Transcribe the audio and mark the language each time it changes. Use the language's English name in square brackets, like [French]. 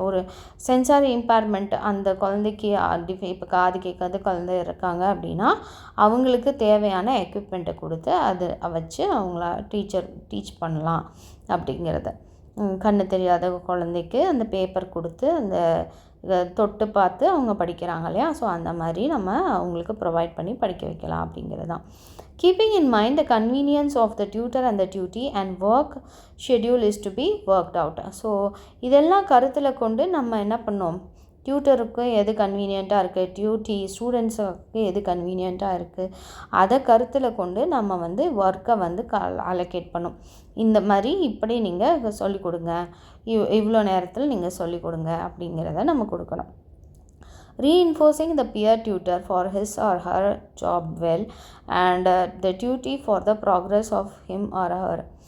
[Tamil] ஒரு sensory impairment அந்த குழந்தைக்கு, இப்போ காது கேட்காத குழந்தை இருக்காங்க அப்படின்னா அவங்களுக்கு தேவையான எக்யூப்மெண்ட்டை கொடுத்து அதை வச்சு அவங்கள டீச் பண்ணலாம் அப்படிங்கிறத. கண்ணு தெரியாத குழந்தைக்கு அந்த பேப்பர் கொடுத்து அந்த தொட்டு பார்த்து அவங்க படிக்கிறாங்க இல்லையா, ஸோ அந்த மாதிரி நம்ம அவங்களுக்கு ப்ரொவைட் பண்ணி படிக்க வைக்கலாம் அப்படிங்கிறது தான். [English] Keeping in mind the convenience of the tutor and the tutee and work schedule is to be worked out. [Tamil] So இதெல்லாம் கருத்தில் கொண்டு நம்ம என்ன பண்ணோம், டியூட்டருக்கு எது கன்வீனியண்ட்டாக இருக்குது, ஸ்டூடெண்ட்ஸுக்கு எது கன்வீனியண்ட்டாக இருக்குது, அதை கருத்தில் கொண்டு நம்ம வந்து ஒர்க்கை வந்து அலோகேட் பண்ணோம். இந்த மாதிரி இப்படி நீங்கள் சொல்லிக் கொடுங்க, இவ்வளோ நேரத்தில் நீங்கள் சொல்லிக் கொடுங்க அப்படிங்கிறத நம்ம கொடுக்கணும். [English] Reinforcing the peer tutor for his or her job well and the tutee for the progress of him or her.